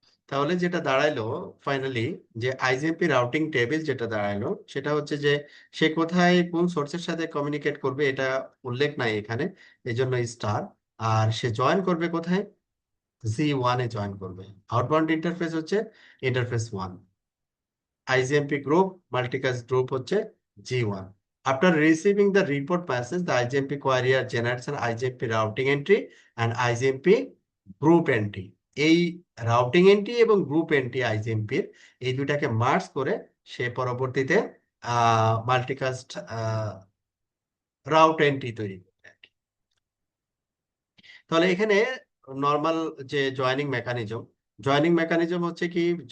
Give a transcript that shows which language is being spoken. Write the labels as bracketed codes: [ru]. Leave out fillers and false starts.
[bn] তাহলে যেটা দাঁড়াইলো ফাইনালি, যে আইজিএমপি রাউটিং টেবিল যেটা দাঁড়াইলো সেটা হচ্ছে যে সে কোথায় কোন সোর্সের সাথে কমিউনিকেট করবে এটা উল্লেখ নাই এখানে, এই জন্য স্টার। আর সে জয়েন করবে কোথায়? Z1 এ জয়েন করবে। আউটবাউন্ড ইন্টারফেস হচ্ছে interface 1, IGMP group multicast group হচ্ছে G1. [en] After receiving the report message, the IGMP query generates an IGMP routing entry and IGMP group entry. [bn] এই রাউটিং এন্ট্রি এবং group entry IGMP এর এই দুটাকে merge করে সে পরবর্তীতে multicast route entry তৈরি করবে আর কি। তাহলে এখানে নর্মাল যে জয়েনিং মেকানিজম হচ্ছে কি?